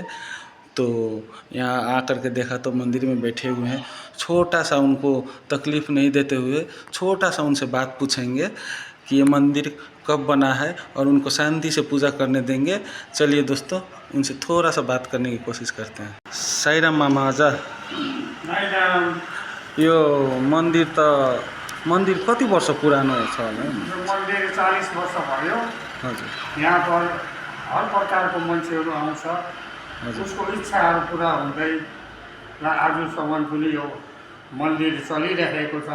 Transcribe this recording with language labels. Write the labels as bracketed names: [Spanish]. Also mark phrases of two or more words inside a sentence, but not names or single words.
[Hindi] तो यहाँ आकर के देखा तो मंदिर में बैठे हुए हैं। छोटा सा उनको तकलीफ़ नहीं देते हुए छोटा सा उनसे बात पूछेंगे कि ये मंदिर कब बना है और उनको शांति से पूजा करने देंगे। चलिए दोस्तों उनसे थोड़ा सा बात करने की कोशिश करते हैं। साईं राम मामा आजा। [Nepali] यो मन्दिर कति वर्ष पुरानो छ होला? यो मन्दिर 40 वर्ष भयो। हजुर यहाँ पर हर प्रकारको मान्छेहरू आउँछ, हजुर उसको इच्छाहरू पुरा हुँदै र आजसम्म पनि यो मन्दिर चलिरहेको छ।